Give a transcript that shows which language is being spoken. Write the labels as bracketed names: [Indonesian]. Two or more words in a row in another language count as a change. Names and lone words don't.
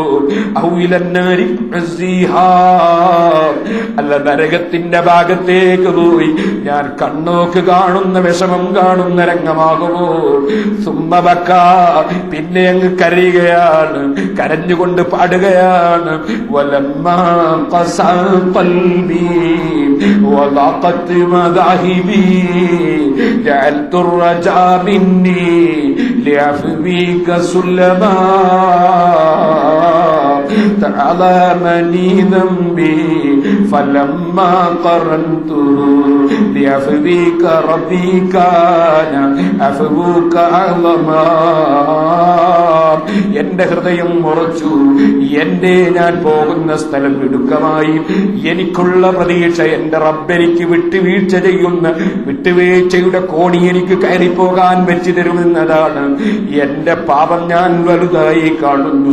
[Malayalam] ഔലന്നാരി അല്ല, നരകത്തിന്റെ ഭാഗത്തേക്ക് പോയി ഞാൻ കണ്ണോക്ക് കാണുന്ന വിഷമം കാണുന്ന രംഗമാകുമോ? സുമ്മബക്ക, പിന്നെ അങ്ങ് കരയുകയാണ്, കരഞ്ഞുകൊണ്ട് പാടുകയാണ്. [Arabic] ولما قسا قلبي وضاقت مذاهبي جعلت الرجاء مني لعفوك سلما تعظمني ذنبي فلما قرنته لعفوك ربي كان عفوك أعظما. [Malayalam] എന്റെ ഹൃദയം ഉറച്ചു, എന്റെ ഞാൻ പോകുന്ന സ്ഥലം ഇടുക്കമായി. എനിക്കുള്ള പ്രതീക്ഷ എന്റെ റബ്ബെനിക്ക് വിട്ടുവീഴ്ച ചെയ്യുന്ന വിട്ടുവീഴ്ചയുടെ കോണി എനിക്ക് കയറിപ്പോകാൻ വെച്ചു തരുമെന്നതാണ്. എന്റെ പാപം ഞാൻ വലുതായി കാണുന്നു.